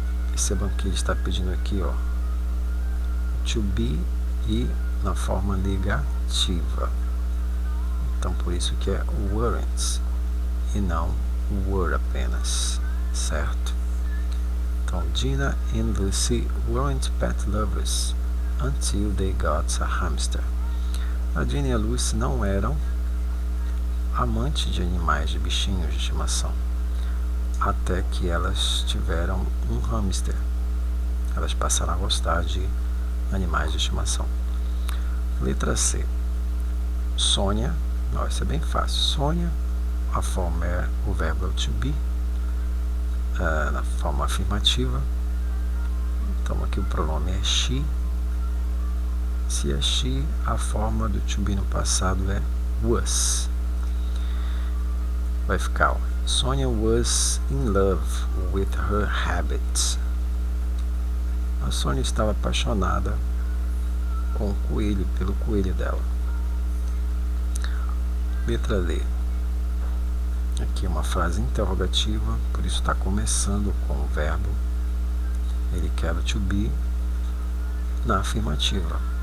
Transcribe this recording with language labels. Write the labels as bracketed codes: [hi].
[pt] Percebam que ele está pedindo aqui, ó, to be e na forma negativa. Então por isso que é weren't e não were apenas, certo? [en] Então Gina and Lucy weren't pet lovers until they got a hamster. [pt] A Gina e a Lucy não eram amantes de animais, de bichinhos de estimação, até que elas tiveram um hamster. Elas passaram a gostar de animais de estimação. Letra C. Sônia. Não, isso é bem fácil. Sônia, a forma é o verbo to be, na forma afirmativa. Então aqui o pronome é she. Se é she, a forma do to be no passado é was. Vai ficar, ó, [en] Sonia was in love with her habits. [pt] A Sônia estava apaixonada com o coelho, pelo coelho dela. Letra D. Aqui uma frase interrogativa, por isso está começando com o verbo. Ele quer o to be na afirmativa.